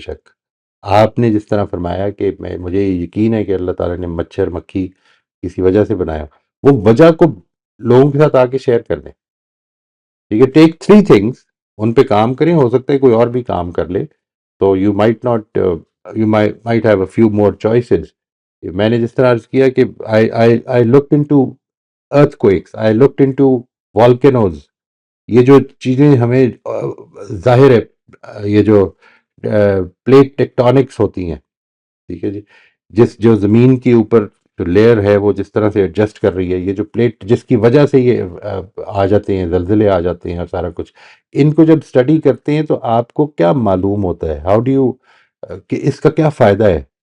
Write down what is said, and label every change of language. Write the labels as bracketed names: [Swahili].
[Urdu] بے شک آپ نے جس طرح فرمایا کہ مجھے یقین ہے کہ اللہ تعالیٰ نے مچھر مکھی کسی وجہ سے بنایا، وہ وجہ کو لوگوں کے ساتھ آ کے شیئر کر دیں. ٹھیک ہے. [English] take 3 things, [Urdu] ان پہ کام کریں. ہو سکتا ہے کوئی اور بھی کام کر لے تو [English] You might not you might have a few more choices. [Urdu] میں نے جس طرح عرض کیا کہ [English] I looked into earthquakes, I looked into volcanoes. [Urdu] یہ جو چیزیں ہمیں ظاہر ہے، یہ جو پلیٹ ٹیکٹونکس ہوتی ہیں، ٹھیک ہے جی، جو زمین کے اوپر جو لیئر ہے وہ جس طرح سے ایڈجسٹ کر رہی ہے، یہ جو پلیٹ جس کی وجہ سے یہ آ جاتے ہیں، زلزلے آ جاتے ہیں اور سارا کچھ، ان کو جب اسٹڈی کرتے ہیں تو آپ کو کیا معلوم ہوتا ہے، [English] how do you, [Urdu] کہ اس کا کیا فائدہ ہے.